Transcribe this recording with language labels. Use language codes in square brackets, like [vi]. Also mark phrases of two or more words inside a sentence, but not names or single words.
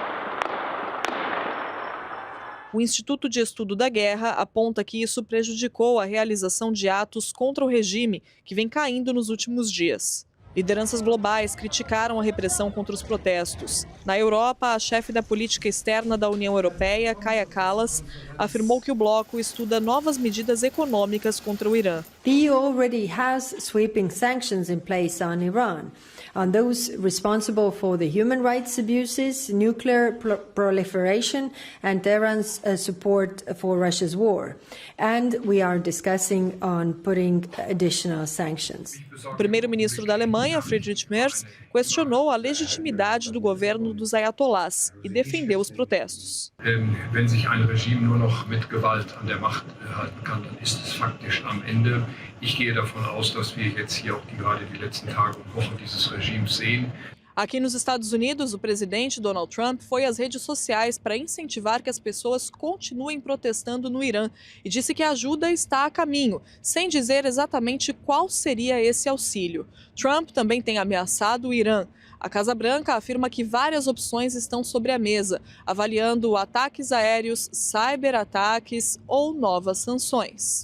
[pt] O Instituto de Estudo da Guerra aponta que isso prejudicou a realização de atos contra o regime, que vem caindo nos últimos dias. Lideranças globais criticaram a repressão contra os protestos. Na Europa, a chefe da política externa da União Europeia, Kaja Kallas, afirmou que o bloco estuda novas medidas econômicas contra o Irã. [en] The EU already has sweeping sanctions in place on Iran, on those responsible for the human rights abuses, nuclear proliferation and Tehran's support for Russia's war. And we are discussing on putting additional sanctions. [pt] O primeiro-ministro da Alemanha, Friedrich Merz, questionou a legitimidade do governo dos ayatolás e defendeu os protestos. [de] Wenn sich ein Regime nur noch mit Gewalt an der Macht halten kann, dann ist es faktisch am Ende. Ich gehe davon aus, dass wir jetzt hier auch gerade die letzten Tage und Wochen dieses Regimes sehen. [pt] Aqui nos Estados Unidos, o presidente Donald Trump foi às redes sociais para incentivar que as pessoas continuem protestando no Irã e disse que a ajuda está a caminho, sem dizer exatamente qual seria esse auxílio. Trump também tem ameaçado o Irã. A Casa Branca afirma que várias opções estão sobre a mesa, avaliando ataques aéreos, cyberataques ou novas sanções.